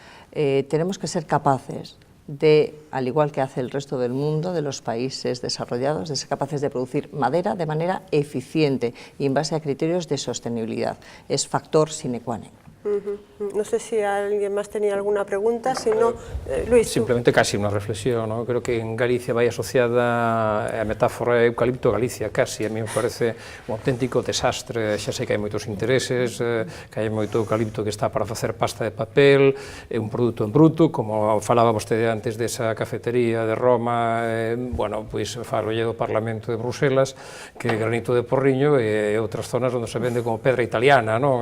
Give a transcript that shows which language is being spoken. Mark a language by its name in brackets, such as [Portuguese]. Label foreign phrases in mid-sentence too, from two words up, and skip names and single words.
[Spanish] Tenemos que ser capaces al igual que hace el resto del mundo, de los países desarrollados, de ser capaces de producir madera de manera eficiente y en base a criterios de sostenibilidad. Es factor [Latin] sine qua non. [Spanish] No sé si alguien más tenía alguna pregunta, si no, Luis. [Galician] Simplemente casi unha reflexión, ¿no? Creo que en Galicia vai asociada a metáfora eucalipto Galicia, casi, [Spanish] a mí me parece un auténtico desastre, [Galician] xa sei que hai moitos intereses, que hai moito eucalipto que está para facer pasta de papel, é un produto en bruto, como falaba vostede antes desa cafetería de Roma, bueno, pois falolle do Parlamento de Bruselas, que é granito de Porriño e outras zonas onde se vende como pedra italiana, non?